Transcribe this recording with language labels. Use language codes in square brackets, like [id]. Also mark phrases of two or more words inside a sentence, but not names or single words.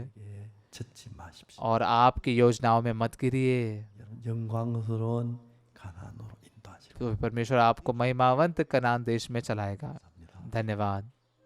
[ko] 젖지 마십시오. [hi] और आपकी योजनाओं में मत गिरिए। [ko] 여러분 영광스러운 가나안으로 인도하시고 [hi] तो परमेश्वर आपको महिमावंत कनान देश में चलाएगा। धन्यवाद।